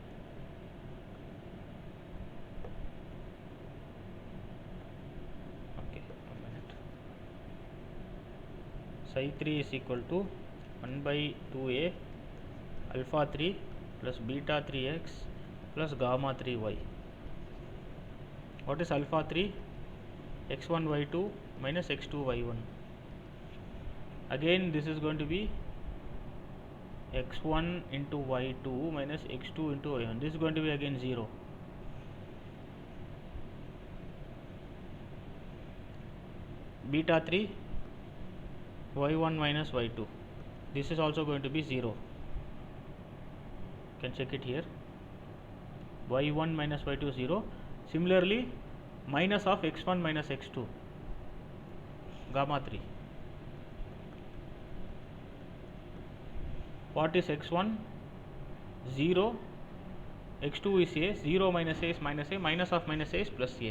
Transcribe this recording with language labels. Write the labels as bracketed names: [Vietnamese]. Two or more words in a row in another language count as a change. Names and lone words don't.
[English] Okay, a minute. Psi 3 is equal to 1 by 2a alpha 3 plus beta 3x plus gamma 3y. What is alpha 3? x1 y2 minus x2 y1. Again this is going to be x1 into y2 minus x2 into y1. This is going to be again 0. Beta 3 y1 minus y2. This is also going to be 0. You can check it here. y1 minus y2 0. Similarly, minus of x1 minus x2, gamma 3. What is x1? 0, x2 is a, 0 minus a is minus a, minus of minus a is plus a.